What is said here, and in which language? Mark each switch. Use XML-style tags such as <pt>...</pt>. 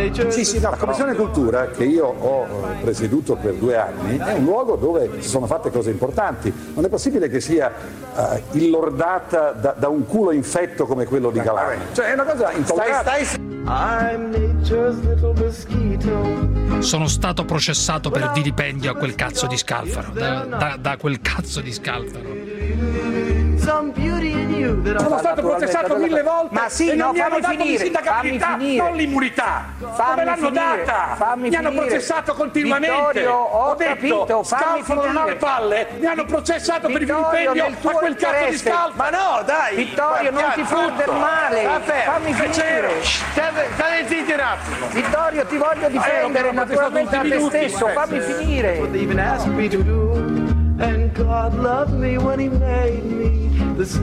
<it>Sì, sì, no, la Commissione Cultura, che io ho presieduto per 2 anni, è un luogo dove si sono fatte cose importanti. Non è possibile che sia illordata da un culo infetto come quello di Galan. Cioè, è una cosa intollerabile.</it> <en>I'm nature's little mosquito.</en> <it>Sono stato processato per vilipendio a quel cazzo di Scalfaro. Da quel cazzo di Scalfaro. Sono stato processato mille volte. Ma sì, e non no, mi hanno dato l'insindacabilità, non l'immunità. Fammi come l'hanno data? Mi hanno processato continuamente. Ho capito. Scalfaro non ha le palle. Mi hanno processato per vilipendio a quel cazzo di Scalfaro. Ma no, dai. Vittorio, non ti fruttare male. Fammi finire. Stai zitti un attimo. Vittorio, ti voglio difendere. Naturalmente a te stesso, fammi finire.</it> <en>And God loved me when he made me.</en>